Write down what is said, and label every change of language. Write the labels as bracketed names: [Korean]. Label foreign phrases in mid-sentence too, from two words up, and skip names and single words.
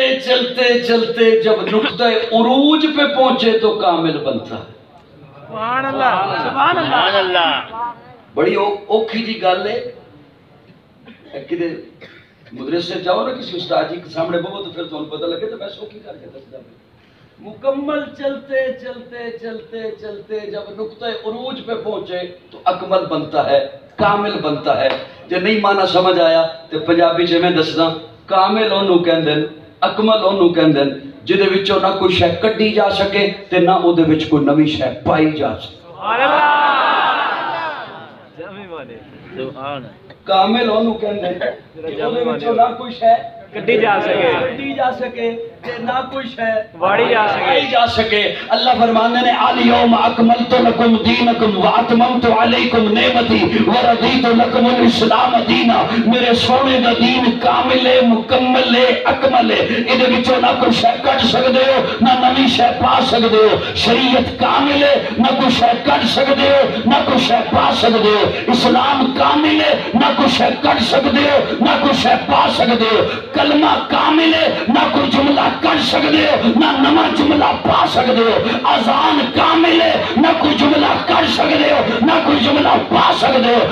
[Urdu] چلتے چلتے جب نقطہ عروج پہ پہنچے تو کامل بنتا ہے [Arabic] سبحان اللہ سبحان اللہ [Punjabi] بڑی اوکھی جی گل ہے [Urdu] مدرسے جاؤ نا کسی استاد جی کے سامنے بہو تو پھر تمہیں پتہ لگے [Punjabi] تو میں سوکھی کر کے دسدا [Urdu] مکمل چلتے چلتے چلتے چلتے جب نقطہ عروج پہ پہنچے تو اکمل بنتا ہے، کامل بنتا ہے۔ [Punjabi] جو نہیں مانا سمجھ آیا تو پنجابی چ میں دسدا کامل اونوں کہندے نے، اکمل اونوں کہندے نے جدے وچوں نہ کوئی شے کڈی جا سکے تے نہ او دے وچ کوئی نویں شے پائی جا سکے۔ [Arabic] سبحان اللہ [Punjabi] جمی والے سبحان کامل اونوں کہندے نے کہ او دے وچوں نہ کوئی شے کڈی جا سکے، کڈی جا سکے تے نہ کوئی شے واڑی جا سکے۔ پائی جا سکے۔ اللہ فرماندے نے [Arabic] الیوم اکملت لکم دینکم واتممت علیکم نعمتی ورضیت لکم الاسلام دینا۔ [Punjabi] میرے سونے دا دین کامل ہے، مکمل ہے، اکمل ہے۔ ادھے وچوں نہ کوئی شے کٹ سکدے ہو نہ نویں شے پا سکدے ہو۔ شریعت کامل ہے، نہ کوئی شے کٹ سکدے ہو نہ کوئی شے پا سکدے ہو۔ اسلام کامل ہے، نہ کوئی شے کٹ سکدے ہو نہ کوئی شے پا سکدے ہو۔ کلمہ کامل ہے، نہ کوئی جملہ کٹ سکدے ہو نہ نواں جملہ پا سکدے ہو۔ اذان کامل ہے، نہ کوئی جملہ کٹ سکدے ہو نہ کوئی جملہ پا سکدے ہو۔